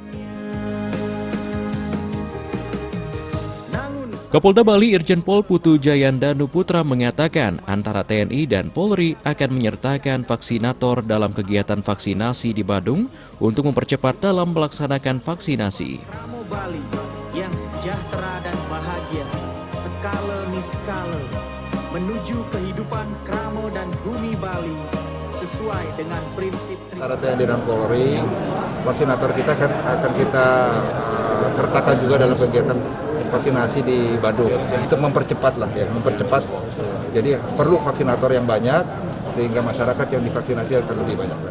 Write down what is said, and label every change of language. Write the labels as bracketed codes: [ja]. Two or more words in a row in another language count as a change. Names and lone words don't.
[id] Kapolda Bali Irjen Pol Putu Jayan Danu Putra mengatakan antara TNI dan Polri akan menyertakan vaksinator dalam kegiatan vaksinasi di Badung untuk mempercepat dalam melaksanakan vaksinasi. Kramo Bali yang sejahtera dan bahagia, skala niskala, menuju kehidupan Kramo dan bumi Bali sesuai sesuai dengan prinsip Antara TNI dan Polri, vaksinator kita akan kita sertakan juga dalam kegiatan vaksinasi di Badung untuk mempercepat jadi perlu vaksinator yang banyak sehingga masyarakat yang divaksinasi akan lebih banyak lagi.